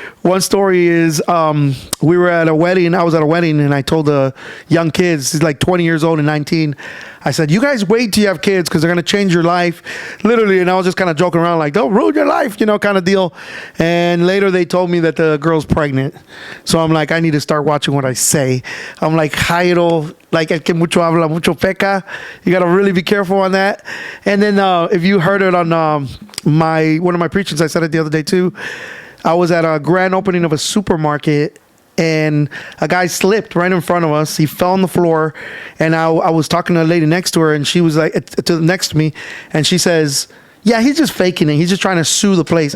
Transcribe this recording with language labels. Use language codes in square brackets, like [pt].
[en] One story is we were at a wedding. I was at a wedding and I told the young kids, he's like 20 years old and 19. I said, you guys wait till you have kids because they're going to change your life. Literally. And I was just kind of joking around like, they'll ruin your life, kind of deal. And later they told me that the girl's pregnant. So I'm like, I need to start watching what I say. I'm like, Jairo, like [es] el que mucho habla, mucho peca. [en] You got to really be careful on that. And then if you heard it on one of my preachings, I said it the other day too. I was at a grand opening of a supermarket, and a guy slipped right in front of us. He fell on the floor, and I was talking to a lady next to her, and she was like next to me, and she says, yeah, he's just faking it. He's just trying to sue the place.